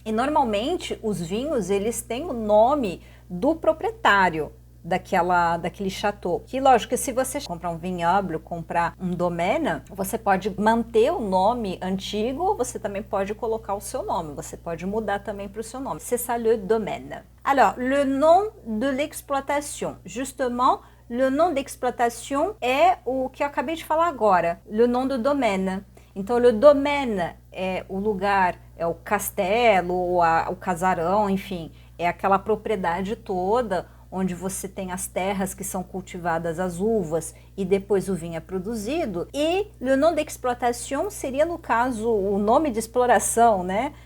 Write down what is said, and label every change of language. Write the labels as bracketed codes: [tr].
[pt] E normalmente os vinhos, eles têm o nome do proprietário daquele chateau. Que lógico que se você comprar um vignoble, comprar um domaine, você pode manter o nome antigo, ou você também pode colocar o seu nome, você pode mudar também para o seu nome. [fr] C'est ça le domaine. Alors, le nom de l'exploitation, justement, le nom d'exploitation [pt] é o que eu acabei de falar agora, [fr] le nom do domaine. [pt] Então, le domaine é o lugar, é o castelo, o casarão, enfim, é aquela propriedade toda onde você tem as terras que são cultivadas as uvas e depois o vinho é produzido. E [fr] le nom d'exploitation [pt] seria, no caso, o nome de exploração, né?